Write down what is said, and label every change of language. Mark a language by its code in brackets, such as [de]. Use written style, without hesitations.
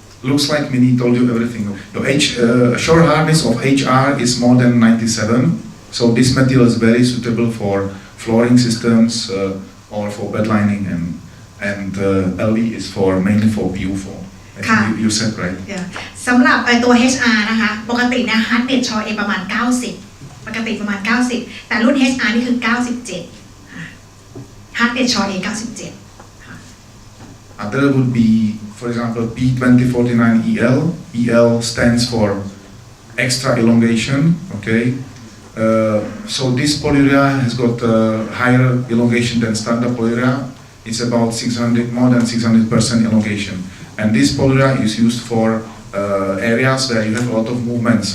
[en] Looks like Mini told you everything. The shore hardness of HR is more than 97. So this material is very suitable for flooring systems or for bed lining and LV is for mainly for PU foam. I think you said right. [th] สำหรับตัว HR นะคะ ปกติเนี่ย hardness shore A ประมาณ 90 ปกติประมาณ 90 แต่รุ่น HR นี่คือ 97 hardness shore A 97 ค่ะ [en] Other would be, for example, P2049EL. EL stands for extra elongation. Okay. So this polyurea has got higher elongation than standard polyurea. It's about more than 600% elongation. And this polyurea is used for areas where you have a lot of movements.